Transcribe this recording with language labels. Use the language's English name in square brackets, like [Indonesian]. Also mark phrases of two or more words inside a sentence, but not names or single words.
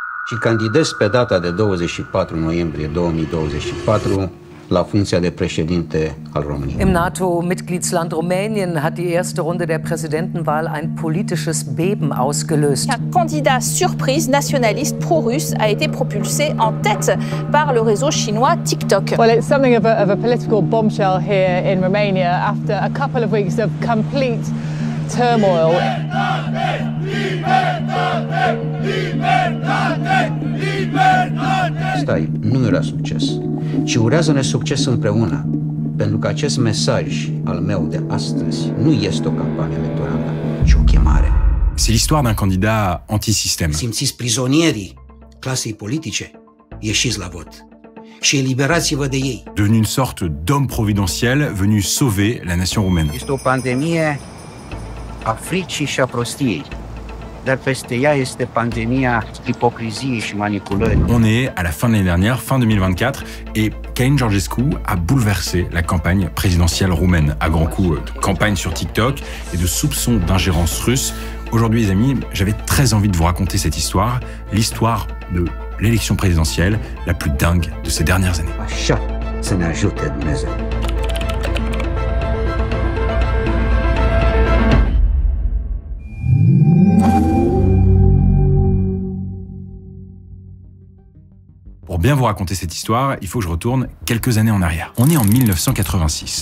[Romanian] și candidez pe data de 24 noiembrie 2024 la funcția de președinte al României. [German] Im NATO-Mitgliedsland Rumänien hat die erste Runde der Präsidentenwahl ein politisches Beben ausgelöst. [French] Un candidat surprise nationaliste pro-russe a été propulsé en tête par le réseau chinois TikTok. [English] Well, it's something of a political bombshell here in Romania after a couple of weeks of complete turmoil. [Romanian] Asta nu era succes, ci urează-ne succes împreună, pentru că acest mesaj al meu de astăzi nu este o campanie electorală, ci o chemare. [French] C'est l'histoire d'un candidat anti-système. [Romanian] Simțiți prizonierii clasei politice? Ieșiți la vot și eliberați-vă de ei. [French] Devenu une sorte d'homme providentiel venu sauver la nation roumaine. [Romanian] Este o pandemie a fricii și a prostiei, dar peste ea este pandemia ipocriziei și manipulării. [French] On est à la fin de l'année dernière, fin 2024, et Călin Georgescu a bouleversé la campagne présidentielle roumaine, à grands coups de campagne sur TikTok et de soupçons d'ingérence russe. Aujourd'hui, les amis, j'avais très envie de vous raconter cette histoire, l'histoire de l'élection présidentielle la plus dingue de ces dernières années. [Romanian] Așa să ne ajute Dumnezeu. [French] Pour bien vous raconter cette histoire, il faut que je retourne quelques années en arrière. On est en 1986.